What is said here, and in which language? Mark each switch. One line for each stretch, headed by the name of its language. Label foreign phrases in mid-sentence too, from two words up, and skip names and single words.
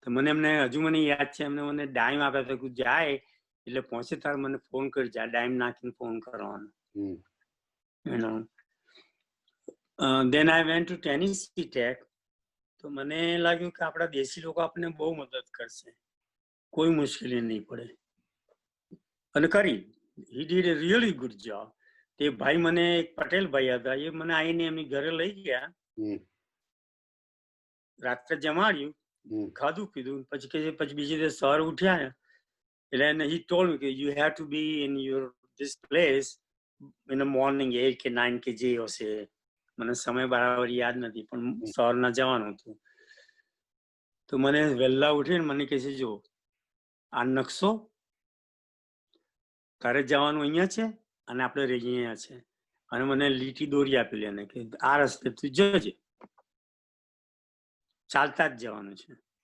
Gujarati: તો મને એમને હજુ મને યાદ છે, એમને મને ડાઈમ આપ્યા હતા કે જાય એટલે પહોંચે તાર મને ફોન કરજે, આ ડાઈમ નાખીને ફોન કરવાનો.
English: Then I went to Tennessee Tech.
Gujarati: તો મને લાગ્યું કે આપણા દેશી લોકો આપણને બહુ મદદ કરશે, કોઈ મુશ્કેલી નહીં પડે, અને કરી.
English: He did a really good job.
Gujarati: તે ભાઈ મને એક પટેલ ભાઈ હતા, એ મને આવીને એમની ઘરે લઈ ગયા, રાત્રે જમાડ્યું, ખાધું પીધું, પછી બીજે દિવસ સવારે ઉઠ્યા એટલે
English: he told me
Gujarati: કે
English: you have to be in this place in the morning
Gujarati: 8 કે 9 કે જે હશે, મને સમય બરાબર યાદ નથી, પણ સવારના જવાનું હતું. તો મને વહેલા ઉઠીને મને કહે છે, જો આ નકશો, તારે જવાનું અહીંયા છે અને આપણે રહીએ અહીંયા છે, અને મને લીટી દોરી આપેલી એને કે આ રસ્તે તું જજે, ચાલતા જ જવાનું છે.